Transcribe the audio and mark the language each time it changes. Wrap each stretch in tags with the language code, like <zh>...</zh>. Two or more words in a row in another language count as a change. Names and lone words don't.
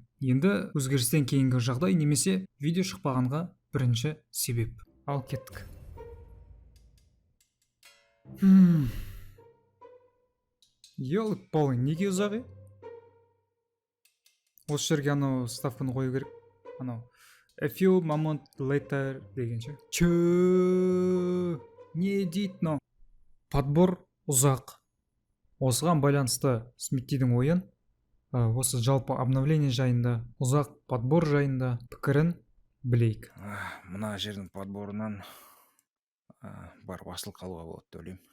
<kk>Енді өзгерістен кейінгі жағдай немесе видео шықпағанға бірінші себеп. Ал кеттік. Елік-палы, неге ұзақ? Осы жерге анау ставканы қою керек. Анау</kk> <en>a few moment later</en> <kk>дегенше. Не дейді но? Подбор ұзақ. Осыған байланысты Смиттидің ойын, осы жалпы обновление жайында, ұзақ подбор жайында пікірін білейік. Мына жердің подборынан бар басыл қалуға болады деп ойлаймын.</kk>